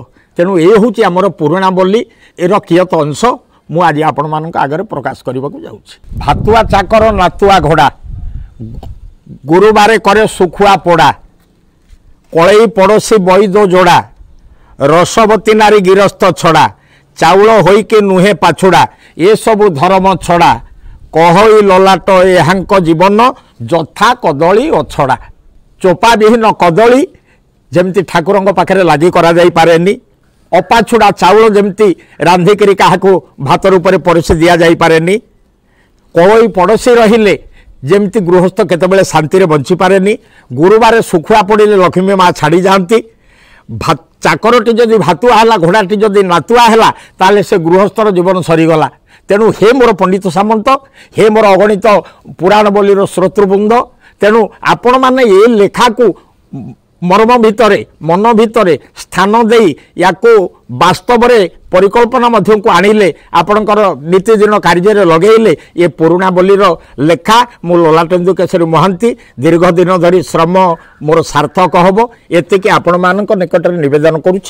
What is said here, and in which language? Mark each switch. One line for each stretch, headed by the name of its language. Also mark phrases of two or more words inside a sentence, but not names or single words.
Odia: ତେଣୁ ଏ ହେଉଛି ଆମର ପୁରୁଣା ବୋଲି ଏହାର କିୟତ୍ ଅଂଶ ମୁଁ ଆଜି ଆପଣ ମାନଙ୍କ ଆଗରେ ପ୍ରକାଶ କରିବା କୁ ଯାଉଛି। ଭାତୁଆ ଚାକର ନାତୁଆ ଘୋଡ଼ା ଗୁରୁବାରେ କରେ ସୁଖୁଆ ପୋଡ଼ା କଲଇ ପଡ଼ୋଶୀ ବଇଦ ଯୋଡ଼ା ରସବତୀ ନାରୀ ଗିରସ୍ତ ଛଡ଼ା ଚାଉଳ ହୋଇକି ନୁହେଁ ପାଛୁଡ଼ା ଏ ସବୁ ଧର୍ମ ଛଡ଼ା କହଇ ଲଲାଟ ଏହାଙ୍କ ଜୀବନ ଯଥା କଦଳୀ ଅଛଡ଼ା। ଚୋପା ବିହୀନ କଦଳୀ ଯେମିତି ଠାକୁରଙ୍କ ପାଖରେ ଲାଗି କରା ଯାଇ ପାରେନି ଅପାଛୁଡ଼ା ଚାଉଳ ଯେମିତି ରାନ୍ଧିକରି କାହାକୁ ଭାତ ରୂପରେ ପରଷେ ଦିଆ ଯାଇ ପାରେନି କଳି ପଡ଼ୋଶୀ ରହିଲେ ଯେମିତି ଗୃହସ୍ଥ କେତେବେଳେ ଶାନ୍ତି ରେ ବଞ୍ଚି ପାରେନି ଗୁରୁବାରେ ସୁଖୁଆ ପଡ଼ିଲେ ଲକ୍ଷ୍ମୀ ମା ଛାଡ଼ି ଯାନ୍ତି ଚାକରଟି ଯଦି ଭାତୁଆ ହୁଏ ଘୋଡ଼ାଟି ଯଦି ନାତୁଆ ହୁଏ ତାହାଲେ ସେ ଗୃହସ୍ଥର ଜୀବନ ସରିଗଲା। ତେଣୁ ହେ ମୋର ପଣ୍ଡିତ ସାମନ୍ତ ହେ ମୋର ଅଗଣିତ ପୁରାଣ ବୋଲିର ଶ୍ରୋତୃବୃନ୍ଦ ତେଣୁ ଆପଣ ମାନେ ଏ ଲେଖା କୁ ମର୍ମ ଭିତରେ ମନ ଭିତରେ ସ୍ଥାନ ଦେଇ ଏହାକୁ ବାସ୍ତବ ରେ ପରିକଳ୍ପନା ମଧ୍ୟ କୁ ଆଣିଲେ ଆପଣଙ୍କର ନିତିଦିନ କାର୍ଯ୍ୟ ଲଗାଇଲେ ଏ ପୁରୁଣା ବୋଲିର ଲେଖା ମୁଁ ଲଲାଟେନ୍ଦୁ କେଶରୀ ମହାନ୍ତି ଦୀର୍ଘ ଦିନ ଧରି ଶ୍ରମ ମୋର ସାର୍ଥକ ହେବ ଏତିକି ଆପଣ ମାନଙ୍କ ନିକଟ ନିବେଦନ କରୁଛି।